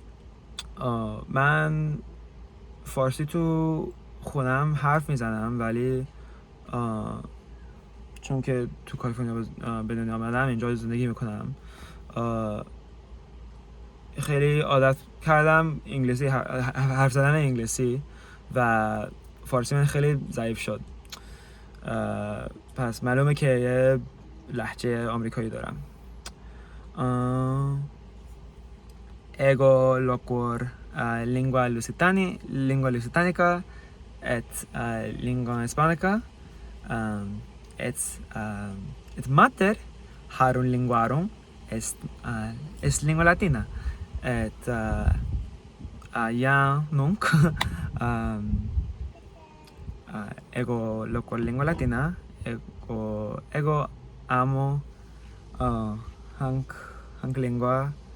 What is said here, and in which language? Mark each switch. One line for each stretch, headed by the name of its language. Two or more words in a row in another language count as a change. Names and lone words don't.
Persian: من فارسی تو خونم حرف میزنم، ولی چون که تو کالیفرنیا به دنیا آمدم، اینجا زندگی میکنم، خیلی عادت کردم انگلیسی حرف زدن انگلیسی و فارسی من خیلی ضعیف شد. پس معلومه که یه لهجه آمریکایی دارم.
Latin: Ego locor lingua lusitanica et lingua hispanica et mater harun linguarum est lingua latina et ja nunc ego locor lingua latina, ego amo hanc lingua